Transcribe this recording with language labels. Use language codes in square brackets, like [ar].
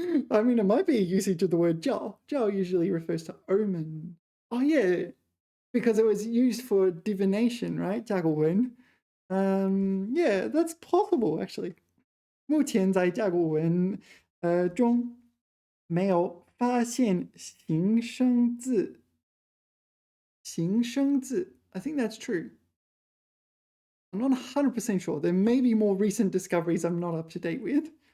[en] I mean, it might be a usage of the word jiao. Jiao usually refers to omen. Oh, yeah, because it was used for divination, right? [zh] 甲骨文. [en] Yeah, that's possible, actually. [zh] 目前在甲骨文中没有发现形声字。 [en] 形声字 I think that's true. I'm not 100% sure. There may be more recent discoveries I'm not up to date with.